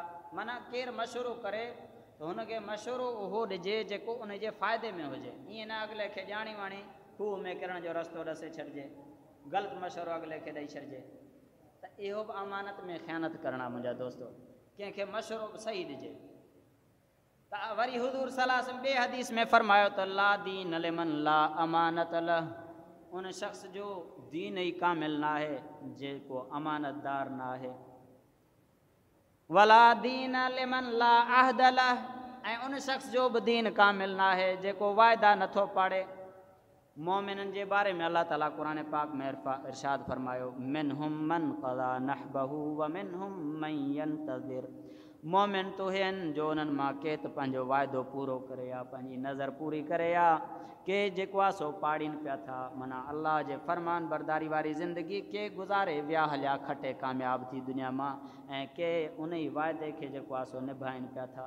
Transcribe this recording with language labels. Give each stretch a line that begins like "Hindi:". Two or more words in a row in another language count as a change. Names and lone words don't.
Sindhi: माना केरु मशवरो करे त हुनखे मशवरो उहो ॾिजे जेको उन जे फ़ाइदे में हुजे। ईअं न अॻिले खे ॼाणी वाणी खूह में किरण जो रस्तो ॾसे छॾिजे, ग़लति मशवरो अॻिले खे ॾेई छॾिजे, त इहो बि अमानत में ख़यानत करणु आहे। मुंहिंजा दोस्तो, कंहिंखे मशवरो बि सही ॾिजे। त वरी हुज़ूर
Arabic: صلى الله عليه وسلم
Sindhi: ॿिए हदीस में फरमायो त
Arabic: لا دين لمن لا أمانة له,
Sindhi: उन शख़्स जो दीन ई कामिल न आहे जेको अमानतदार न आहे।
Arabic: ولا دين لمن لا عهد له,
Sindhi: ऐं उन शख़्स जो बि दीन कामिल न आहे जेको वाइदा नथो पाड़े। मोमिननि जे बारे में अलाह ताला क़ुरान पाक में इरशाद फरमायो
Arabic: منهم من قضى نحبه ومنهم من ينتظر,
Sindhi: मोमिन तो आहिनि जो उन्हनि मां के त पंहिंजो वाइदो पूरो करे या पंहिंजी नज़र पूरी करे, या के जेको आहे सो पाड़ीनि पिया था, माना अल्लाह जे फरमान बरदारी वारी ज़िंदगी के गुज़ारे विया हलिया खटे कामयाब थी दुनिया मां, ऐं के उन ई वाइदे खे जेको आहे सो निभाइनि पिया था।